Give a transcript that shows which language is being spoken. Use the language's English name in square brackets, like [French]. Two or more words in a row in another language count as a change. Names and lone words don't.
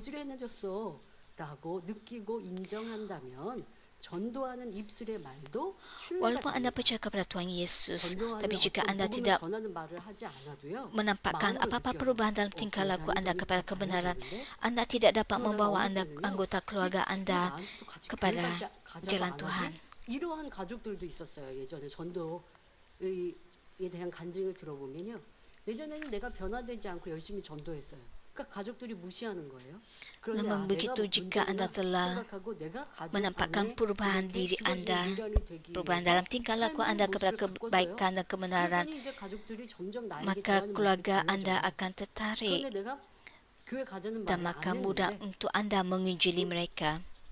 [Malay] Walaupun anda percaya kepada Tuhan Yesus, tapi jika anda tidak menampakkan apa-apa perubahan dalam tingkah laku anda kepada kebenaran, anda tidak dapat membawa anggota keluarga anda kepada jalan Tuhan. [Korean] 이러한 가족들도 있었어요. 예전에 전도에 대한 간증을 들어보면요. 예전에는 내가 변화되지 않고 열심히 전도했어요. [Malay] Namun begitu, jika anda telah menampakkan perubahan diri anda, perubahan dalam tingkah laku anda kepada kebaikan dan kebenaran, maka keluarga anda akan tertarik dan maka mudah untuk anda menginjili mereka.